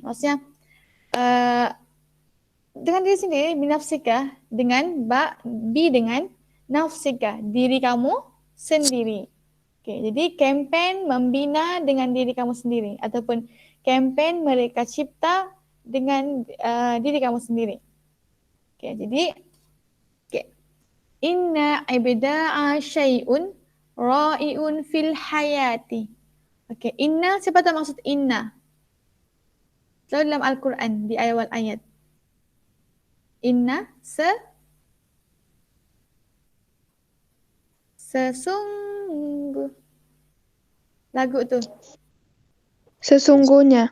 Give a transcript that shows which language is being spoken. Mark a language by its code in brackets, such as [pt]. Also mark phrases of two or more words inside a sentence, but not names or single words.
[ms] Maksudnya dengan diri sendiri, binafsika dengan dengan nafsika, diri kamu sendiri. Okay, jadi kempen membina dengan diri kamu sendiri ataupun kempen mereka cipta dengan diri kamu sendiri. [ar] Okay, jadi inna ibda'a syai'un ra'i'un fil hayati. [ms] Okay, inna, siapa tahu maksud inna? Selalu dalam Al-Quran di awal ayat. Inna sesungguh. Lagu tu. Sesungguhnya.